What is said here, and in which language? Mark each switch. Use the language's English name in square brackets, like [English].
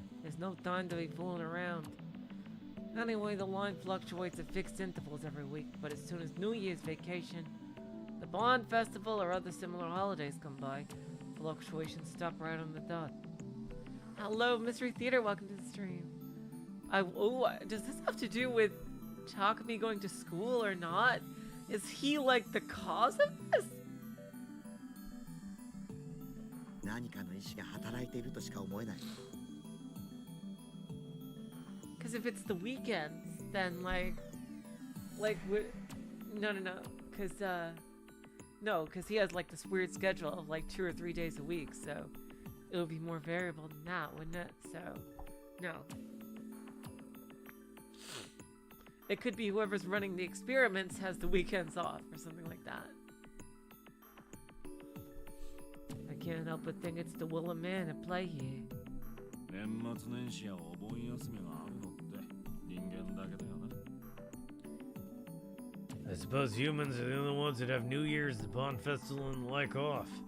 [English] There's no time to be fooling around. Anyway, the line fluctuates at fixed intervals every week, but as soon as New Year's vacation, the Bond Festival, or other similar holidays come by, fluctuations stop right on the dot. Hello, Mystery Theater. Welcome to the stream. Does this have to do with Takumi going to school or not? Is he like the cause of this? [Japanese] 何かの意志が働いているとしか思えない。 [English] Because if it's the weekends, then because he has like this weird schedule of like 2 or 3 days a week, so it would be more variable than that, wouldn't it? So, no. It could be whoever's running the experiments has the weekends off or something like that. I can't help but think it's the will of man at play here. [Japanese] 年末年始やお盆休みがあるのって人間だけだよな。 [English] I suppose humans are the only ones that have New Year's, the Bond Festival, and the like off.